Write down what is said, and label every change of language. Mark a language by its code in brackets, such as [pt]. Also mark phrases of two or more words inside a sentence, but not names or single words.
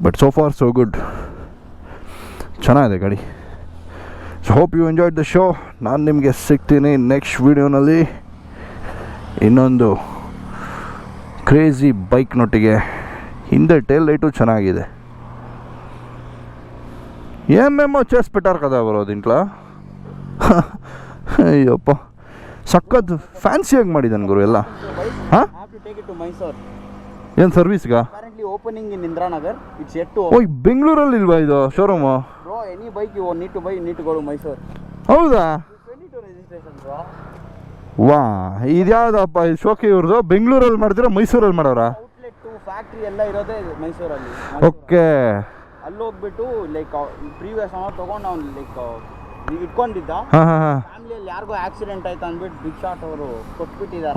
[en] but so far so good, [kn] ಚೆನ್ನಾಗಿದೆ ಗಾಡಿ. [en] so hope you enjoyed the show. [kn] ನಾನು ನಿಮಗೆ ಸಿಗ್ತೀನಿ ನೆಕ್ಸ್ಟ್ ವೀಡಿಯೋನಲ್ಲಿ ಇನ್ನೊಂದು ಕ್ರೇಜಿ ಬೈಕ್ನೊಟ್ಟಿಗೆ. ಹಿಂದೆ [en] tail light [kn] ಚೆನ್ನಾಗಿದೆ. [te] ఏమేమో చేసి పెట్టారు కదా బ్రో దీంట్లో. [kn] ಅಯ್ಯಪ್ಪ ಸಖತ್ ಫ್ಯಾನ್ಸಿಯಾಗಿ ಮಾಡಿದ್ದಾನೆ ಗುರು ಎಲ್ಲ. ಹಾಂ ಏನು ಸರ್ವಿಸ್ಗಾ? [en] opening in Indranagar. It's yet to [kn] ಓ ಬೆಂಗಳೂರಲ್ಲಿ ಇಲ್ವಾ ಇದು ಶೋರೂಮು? [en] Bro, any bike you need to buy, you need to go to Mysore. [kn] ಹೌದಾ? [en] 22 registration bro. [kn] ವಾ ಇದ್ಯಾವುದಪ್ಪ ಇದು ಶೋಕಿ ಇವ್ರದ್ದು? ಬೆಂಗಳೂರಲ್ಲಿ ಮಾಡ್ತೀರಾ ಮೈಸೂರಲ್ಲಿ ಮಾಡೋರಾ? [en] outlet to factory [kn] ಎಲ್ಲ ಇರೋದೇ ಮೈಸೂರಲ್ಲಿ. ಓಕೆ. ಅಲ್ಲಿ ಹೋಗ್ಬಿಟ್ಟು [en] like previous [kn] ಅವನು ತೊಗೊಂಡು ಅವ್ನು ಲೈಕ್ ಇಟ್ಕೊಂಡಿದ್ದ. ಹಾಂ ಹಾಂ ಹಾಂ. ಫ್ಯಾಮಿಲಿಯಲ್ಲಿ ಯಾರಿಗೋ ಆಕ್ಸಿಡೆಂಟ್ ಆಯ್ತು ಅಂದ್ಬಿಟ್ಟು [en] big shot [kn] ಅವರು ಕೊಟ್ಬಿಟ್ಟಿದ್ದಾರೆ.